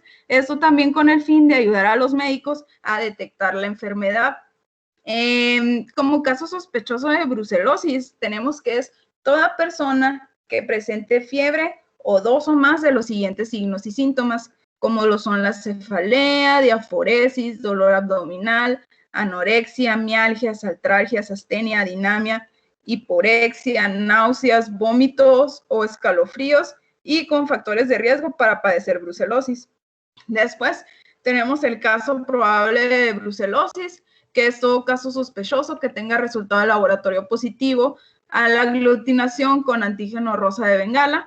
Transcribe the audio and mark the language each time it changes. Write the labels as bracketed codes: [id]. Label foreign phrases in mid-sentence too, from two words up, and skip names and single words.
[es] Esto también con el fin de ayudar a los médicos a detectar la enfermedad. Como caso sospechoso de brucelosis, tenemos que es toda persona que presente fiebre o 2 o más de los siguientes signos y síntomas, como lo son la cefalea, diaforesis, dolor abdominal, anorexia, mialgias, artralgias, astenia, dinamia, hiporexia, náuseas, vómitos o escalofríos y con factores de riesgo para padecer brucelosis. Después tenemos el caso probable de brucelosis, que es todo caso sospechoso que tenga resultado de laboratorio positivo a la aglutinación con antígeno rosa de Bengala.